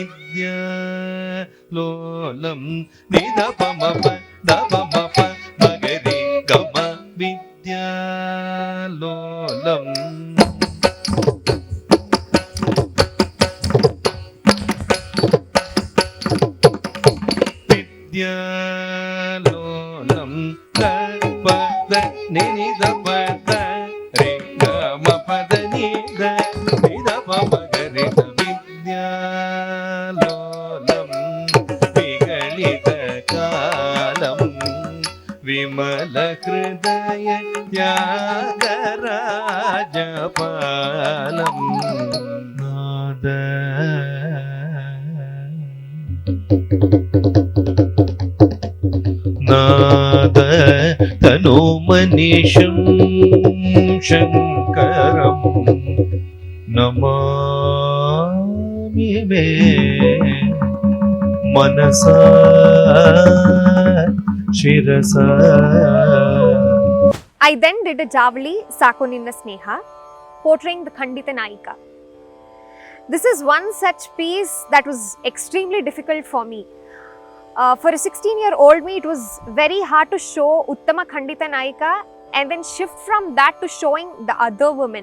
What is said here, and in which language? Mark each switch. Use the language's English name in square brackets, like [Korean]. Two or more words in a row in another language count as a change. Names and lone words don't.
[Sanskrit] विद्यालोलं निदप मप दबप मगरि गम विद्यालोलं. विद्यालोलं पद निद पद रे गम पद निद निद पगरित विद्यालोलं विगलित कलं विमल हृदय त्यागराजपालं नाद. नाद तनुमनिशं शङ्करं नमामि मे मनसा शिरसा. [English] I then did a Javali Sakonina Sneha, portraying the [Sanskrit] खण्डित नायिका. [English] This is one such piece that was extremely difficult for me. For a 16-year-old me, it was very hard to show [Sanskrit] उत्तम खण्डित नायिका [English] and then shift from that to showing the other women.